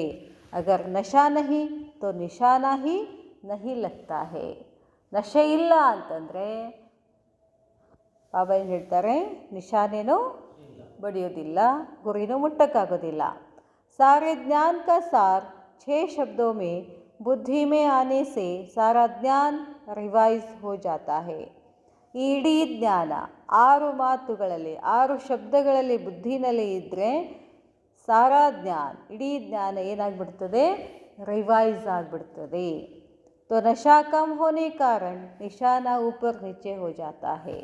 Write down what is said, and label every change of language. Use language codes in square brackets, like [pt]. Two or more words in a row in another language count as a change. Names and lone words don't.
[hi] अगर नशा नहीं तो निशाना ही नहीं लगता है. [kn] ನಶೆ ಇಲ್ಲ ಅಂತಂದರೆ ಬಾಬಾ ಏನು ಹೇಳ್ತಾರೆ? ನಿಶಾನೇನೂ ಬಡಿಯೋದಿಲ್ಲ, ಗುರಿನೂ ಮುಟ್ಟಕ್ಕಾಗೋದಿಲ್ಲ. [hi] सारे ज्ञान का सार 6 शब्दों में बुद्धि में आने से सारा ज्ञान रिवाइज हो जाता है. [kn] ಈ ಇಡೀ ಜ್ಞಾನ 6 ಮಾತುಗಳಲ್ಲಿ, 6 ಶಬ್ದಗಳಲ್ಲಿ ಬುದ್ಧಿನಲ್ಲಿ ಇದ್ದರೆ [hi] सारा ज्ञान, [kn] ಇಡೀ ಜ್ಞಾನ ಏನಾಗ್ಬಿಡ್ತದೆ? ರಿವೈಸ್ ಆಗಿಬಿಡ್ತದೆ. [hi] तो नशा कम होने कारण निशाना ऊपर नीचे हो जाता है.